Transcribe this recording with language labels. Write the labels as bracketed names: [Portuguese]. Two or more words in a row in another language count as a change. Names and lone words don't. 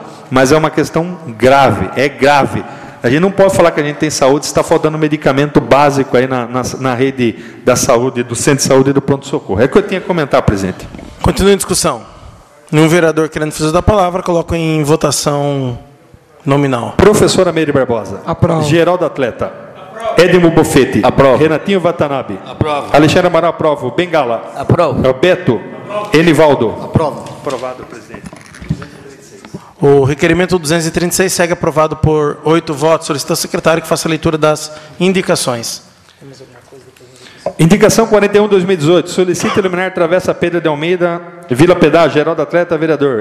[Portuguese] Mas é uma questão grave, é grave. A gente não pode falar que a gente tem saúde se está faltando medicamento básico aí na rede da saúde, do centro de saúde e do pronto-socorro. É o que eu tinha a comentar, presidente. Continua em discussão. Nenhum vereador querendo fazer da palavra, coloco em votação nominal. Professora Meire Barbosa. Aprova. Geraldo Atleta. Aprova. Edmo Bofetti. Aprova. Renatinho Watanabe. Aprova. Alexandre Amaral, aprova. Bengala. Aprova. Beto. Aprova. Enivaldo. Aprova. Aprovado, presidente. O requerimento 236 segue aprovado por 8 votos. Solicito ao secretário que faça a leitura das indicações. Indicação 41/2018. Solicita iluminar Travessa Pedro de Almeida, Vila Pedágio, Geraldo Atleta, vereador.